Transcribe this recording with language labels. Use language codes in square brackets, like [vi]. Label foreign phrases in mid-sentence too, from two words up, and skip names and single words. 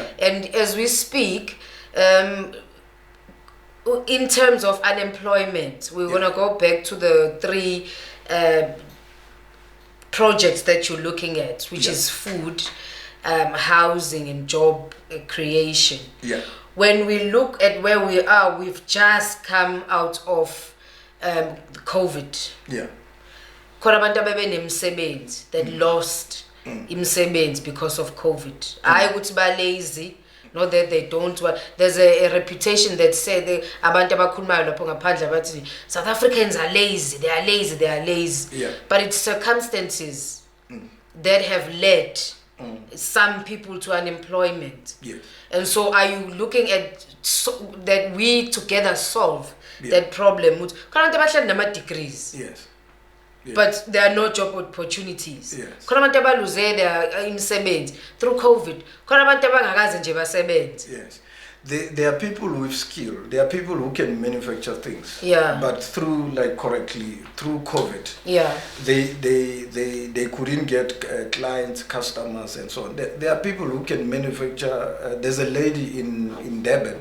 [en] And as we speak, in terms of unemployment, we want to go back to the 3 projects that you're looking at, which is food, housing, and job creation. Yeah. When we look at where we are, we've just come out of COVID. Yeah. [zu] Khona abantu abebenemsebenzi [en] that lost [zu] imsebenzi [en] because of COVID. I would be lazy. Not that they don't want. There's a reputation that said [zu] abantu abakhulumayo lapho ngaphandle bathi [en] South Africans are lazy. They are lazy. They are lazy. Yeah. But it's circumstances that have led some people to unemployment. Yes. And so, are you looking at that we together solve that problem? [zu] Khona abantu abahlala nama degrees. Yes. Yes. [en] But there are no job opportunities. Yes. [zu] Khona abantu abaluze imisebenzi [en] through COVID. [zu] Khona abantu abangakaze nje basebenze. Yes. [en] There are people with skill. There are people who can manufacture things. Yeah. But through through COVID. Yeah. They couldn't get clients, customers, and so on. There are people who can manufacture. There's a lady in Durban.